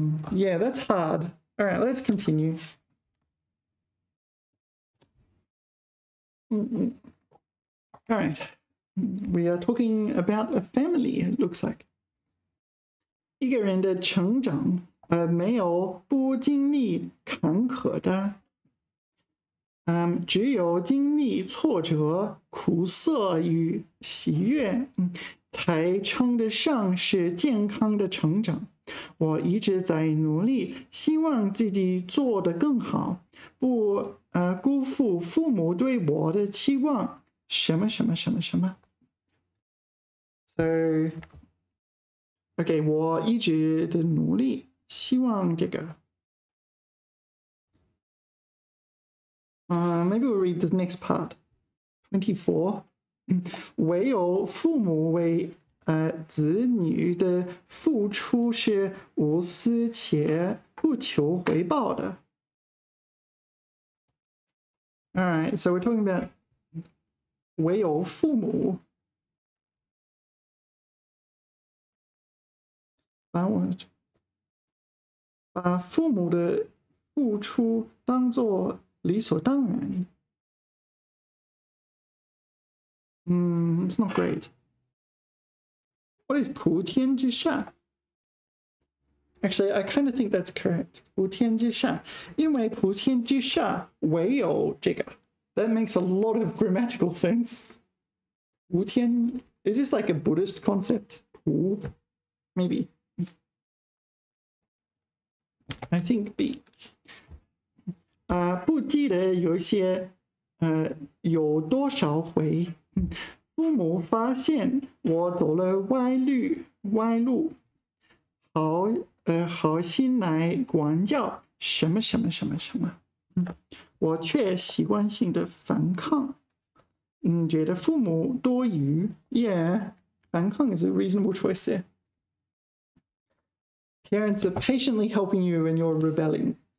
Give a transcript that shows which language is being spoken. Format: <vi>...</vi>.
<en>Yeah, that's hard. All right, let's continue. All right, we are talking about a family, it looks like.</en> <zh>一个人的成长没有不经历坎坷的，只有经历挫折、苦涩与喜悦，才称得上是健康的成长。我一直在努力，希望自己做得更好，不辜负父母对我的期望。什么。 So, okay, 我一直的努力，希望这个。</zh> <en>Maybe we'll read the next part. 24.</en> <zh>唯有父母为子女的付出是无私且不求回报的。</zh> <en>All right, so we're talking about</en> <zh>唯有父母把父母的付出当作理所当然。</zh> <en>It's not great. What is 普天之下? Actually, I kind of think that's correct.</en> <zh>普天之下，因为普天之下唯有这个。</zh> <en>That makes a lot of grammatical sense. 普天 is this like a Buddhist concept? 普 maybe. I think B.</en> <zh>不记得有一些有多少回。父母发现我走了歪路，好心来管教什么，我却习惯性的反抗，觉得父母多余。</zh> <en>Yeah, 反抗 is a reasonable choice there. Parents are patiently helping you when you're rebelling.</en>